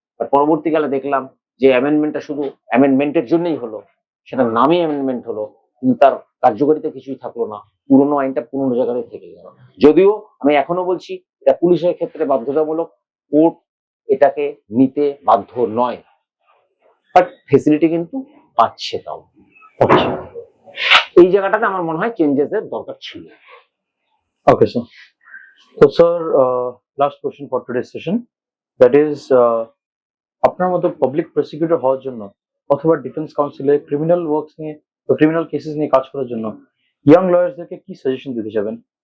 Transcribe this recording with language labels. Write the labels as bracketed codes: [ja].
[bn] But পরবর্তীকালে দেখলাম যে অ্যামেন্ডমেন্টটা শুধু অ্যামেন্ডমেন্টের জন্যই হলো, সেটা নামই অ্যামেন্ডমেন্ট হলো, কিন্তু তার কার্যকারিতা কিছুই থাকলো না, পুরনো আইনটা পুরনো জায়গায় থেকে গেল। যদিও আমি এখনো বলছি এটা পুলিশের ক্ষেত্রে বাধ্যতামূলক, কোর্ট এটাকে নিতে বাধ্য নয়, বাট ফেসিলিটি কিন্তু পাচ্ছে। তাও এই জায়গাটাতে আমার মনে হয় চেঞ্জেস এর দরকার ছিল। [en] Okay, sir. So, sir, last question for today's session. That is, [bn] আপনার মতো পাবলিক প্রসিকিউটর হওয়ার জন্য অথবা ডিফেন্স কাউন্সিলে ক্রিমিনাল ওয়ার্কস নিয়ে বা ক্রিমিনাল কেসেস নিয়ে কাজ করার জন্য ইয়াং লয়ার্সদেরকে কি সাজেশন দিতে যাবেন?